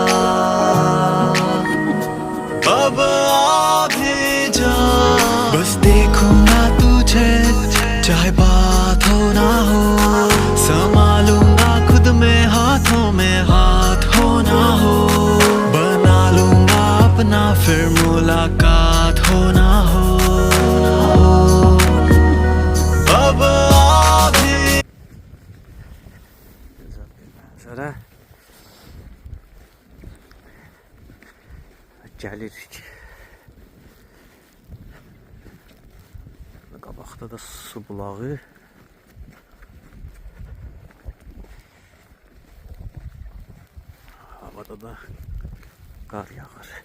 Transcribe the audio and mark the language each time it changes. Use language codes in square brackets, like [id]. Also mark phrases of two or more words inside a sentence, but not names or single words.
[hi] अब आ भी जा, बस देखूंगा तुझे चाहे बात हो ना हो, संभालूंगा खुद में हाथों में हाथ हो ना हो, बना लूंगा अपना फिर मुलाकात हो ना हो। अब आ भी [az] Sonra gelirik. Qabaqda da su bulağı. Havada da qar yağır.